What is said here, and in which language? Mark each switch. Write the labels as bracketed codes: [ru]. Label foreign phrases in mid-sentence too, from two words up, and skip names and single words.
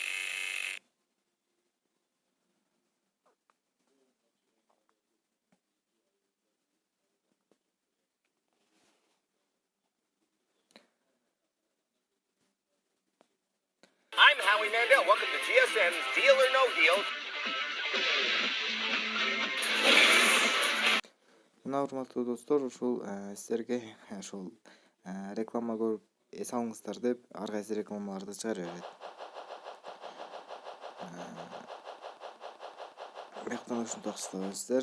[en] I'm Howie Mandel. Welcome to GSM's Deal or No Deal. [ky] Мына урматтуу достор, ушул сиздерге ушул реклама көрүп эс алыңыздар деп ар кайсы рекламаларды чыгара берет. Бияктан ушунтип кыласыздар.